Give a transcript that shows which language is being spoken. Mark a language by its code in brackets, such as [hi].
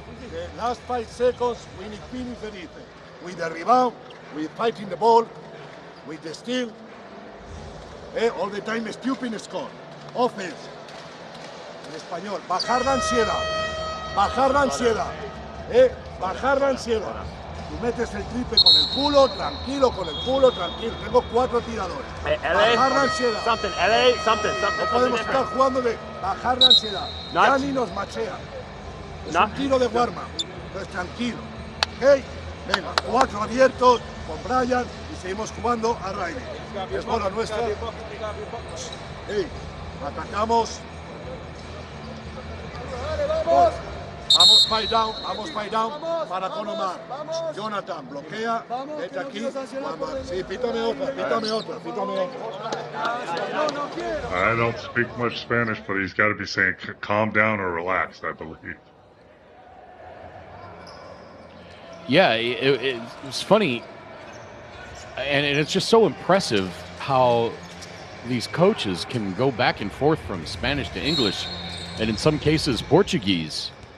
[en] The last 5 seconds, we need finish everything. With the rebound, with fighting the ball, with the steal. All the time stupid score. Offense. [es] En español, bajar la ansiedad. Bajar la ansiedad. Bajar la ansiedad. Tú metes el triple con el culo, tranquilo, con el culo, tranquilo. Tengo 4 tiradores. Bajar la ansiedad. No podemos estar jugando de bajar la ansiedad. Ya ni nos machea. Es un tiro de warm-up. Entonces tranquilo. ¿Ok? Venga, 4 abiertos con Brian y seguimos jugando a Riley. Es bola nuestra. Atacamos. Vamos fight down para con Omar. Jonathan, bloquea, vete aquí. Sí, pítame otra. [en] I don't speak much Spanish, but he's got to be saying calm down or relax, I believe. Yeah, it was funny. And it's just so impressive how these coaches can go back and forth from Spanish to English, and in some cases, Portuguese.